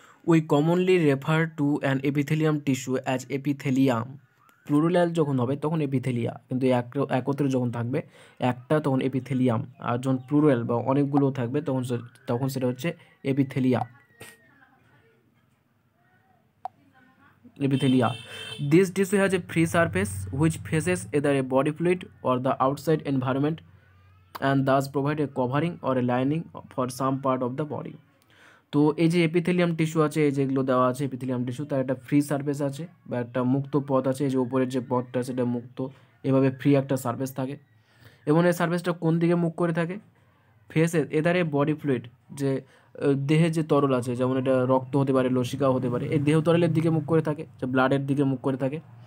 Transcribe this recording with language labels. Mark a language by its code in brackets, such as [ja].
[en] We commonly refer to an epithelium tissue as epithelium. [bn] Plural যখন হবে তখন epithelia, কিন্তু একত্রে যখন থাকবে একটা তখন এপিথেলিয়াম, আর যখন প্লুরাল বা অনেকগুলো থাকবে তখন সেটা হচ্ছে epithelia. [en] Epithelia. This tissue has a free surface which faces either a body fluid or the outside environment and thus provide a covering or a lining for some part of the body. [bn] তো এই যে epithelium tissue আছে, এই যেগুলো দেওয়া আছে epithelium tissue, তার একটা ফ্রি সারফেস আছে বা একটা মুক্ত পথ আছে। এই যে উপরের যে পথটা সেটা মুক্ত, এভাবে ফ্রি একটা সারফেস থাকে এবং এই সারফেসটা কোন দিকে মুখ করে থাকে, [en] faces either body fluid, [bn] যে দেহে যে তরল আছে, যেমন এটা রক্ত হতে পারে, লসিকাও হতে পারে, এই দেহ তরলের দিকে মুখ করে থাকে, যে ব্লাডের দিকে মুখ করে থাকে।